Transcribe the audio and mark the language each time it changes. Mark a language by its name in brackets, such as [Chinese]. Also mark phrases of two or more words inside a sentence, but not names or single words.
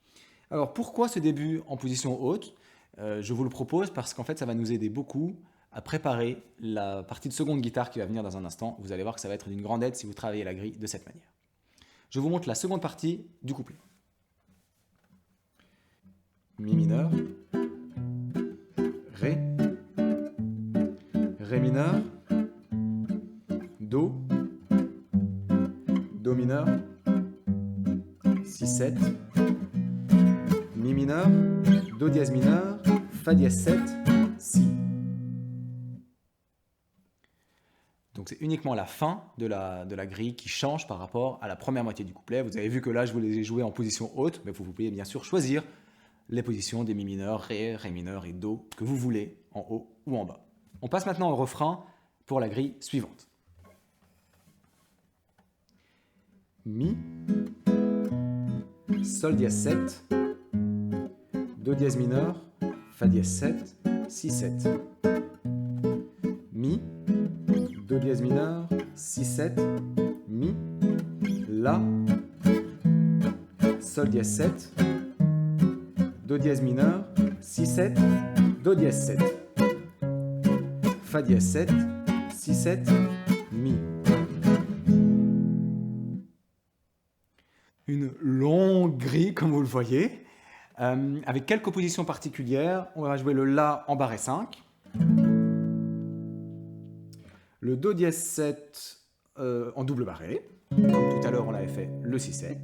[French] Alors pourquoi ce début en position haute? Je vous le propose parce qu'en fait ça va nous aider beaucoup à préparer la partie de seconde guitare qui va venir dans un instant. Vous allez voir que ça va être d'une grande aide si vous travaillez la grille de cette manière. Je vous montre la seconde partie du couplet. Mi mineur, Ré, Ré mineur, Do, Do mineur, 6-7, Mi mineur, Do dièse mineur, Fa dièse 7, Si. Donc c'est uniquement la fin de la grille qui change par rapport à la première moitié du couplet. Vous avez vu que là je vous les ai joués en position haute, mais vous pouvez bien sûr choisir les positions des Mi mineurs, Ré, Ré mineur et Do que vous voulez, en haut ou en bas. On passe maintenant au refrain pour la grille suivante. Mi, Sol dièse 7, Do dièse mineur, Fa dièse 7, Si 7. Mi, Do dièse mineur, Si 7, Mi, La, Sol dièse 7, Do dièse mineur, Si 7, Do dièse 7, Fa dièse 7, Si 7, Mi. Une longue grille comme vous le voyez, avec quelques positions particulières. On va jouer le La en barré 5, le Do dièse 7 en double barré, comme tout à l'heure on avait fait le 6-7.